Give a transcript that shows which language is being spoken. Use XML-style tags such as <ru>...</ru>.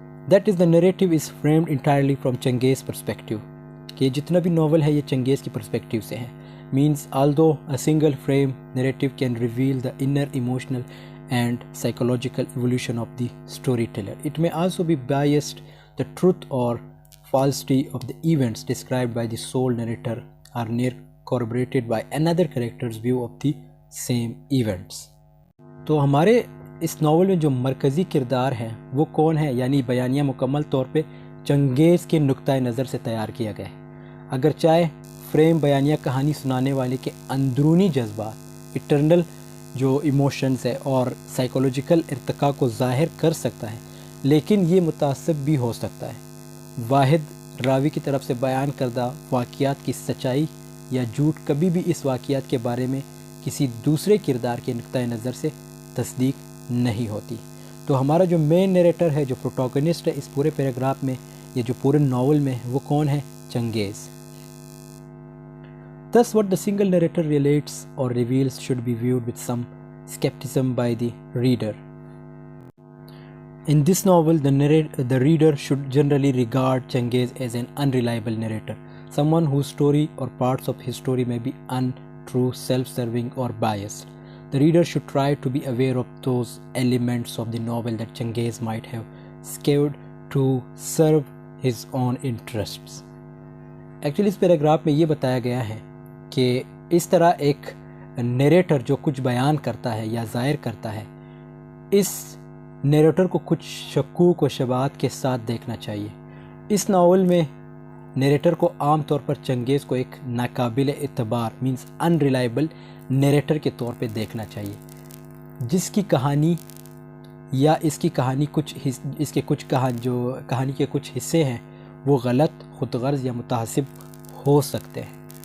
<en>That is the narrative is framed entirely from Changez perspective.</en> <hi>कि जितना भी नावल है ये चंगेज़ की परस्पेक्टिव से है।</hi> <en>Means although a single frame narrative can reveal the inner emotional and psychological evolution of the story teller, it may also be biased. The truth और falsity of the events described by the sole narrator are near corroborated by another character's view of the same events।</en> <hi>तो हमारे इस novel में जो मरकज़ी किरदार है वो कौन है? यानी बयानिया मुकम्मल तौर पे चंगेज़ के नुक्ता नज़र से तैयार किया गया है। अगर चाहे फ्रेम बयानिया कहानी सुनाने वाले के अंदरूनी जज्बात, इटरनल जो इमोशंस है और साइकोलॉजिकल इर्तिका को ज़ाहिर कर सकता है, लेकिन ये मुतासिब भी हो सकता है। वाहिद रावी की तरफ से बयान करदा वाक़ियात की सच्चाई या झूठ कभी भी इस वाक़ियात के बारे में किसी दूसरे किरदार के नुक्ता नज़र से तस्दीक नहीं होती। तो हमारा जो मेन नैरेटर है, जो प्रोटोगनिस्ट है इस पूरे पैराग्राफ में, ये जो पूरे नावल में, वो कौन है? Changez.</hi> <en>Thus what the single narrator relates or reveals should be viewed with some skepticism by the reader. In this novel, the reader should generally regard Changez as an unreliable narrator, someone whose story or parts of his story may be untrue, self-serving or biased. The reader should try to be aware of those elements of the novel that Changez might have skewed to serve his own interests.</en> <hi>Actually इस paragraph में ये बताया गया है कि इस तरह एक नैरेटर जो कुछ बयान करता है या ज़ाहिर करता है, इस नैरेटर को कुछ शक्कूक व शबाहत के साथ देखना चाहिए। इस नावल में नैरेटर को आम तौर पर चंगेज़ को एक नाकाबिल एतबार मीन्स अनरिलायबल नैरेटर के तौर पे देखना चाहिए, जिसकी कहानी या इसकी कहानी इसके कुछ कहानी के कुछ हिस्से हैं वो गलत, खुदगर्ज़ या मुतासिब हो सकते हैं।</hi>